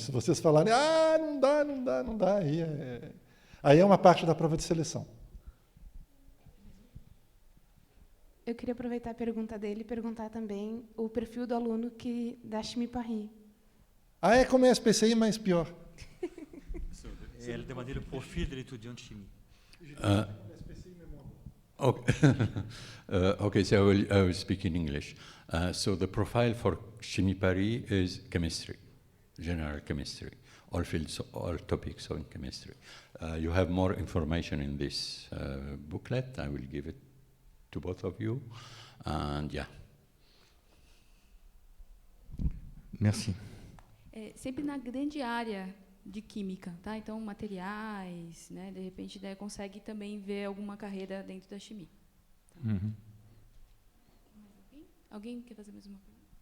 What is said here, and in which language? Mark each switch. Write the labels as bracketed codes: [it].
[pt] Se vocês falarem, não dá, aí é uma parte da prova de seleção. Eu queria aproveitar a pergunta dele e perguntar também o perfil do aluno da Chimie Paris. É como é a SPCI, mas pior. [fr] Elle demandait le profil de l'étudiant de chimie. [en] Okay, so I will speak in English. So the profile for Chimie Paris is chemistry, general chemistry, all fields, all topics on chemistry. You have more information in this booklet. I will give it to both of you, and yeah. [fr] Merci. [pt] Sempre na grande área de química, tá? Então, materiais, né? De repente, consegue também ver alguma carreira dentro da chimia. Tá? Uhum. Alguém quer fazer mais uma pergunta?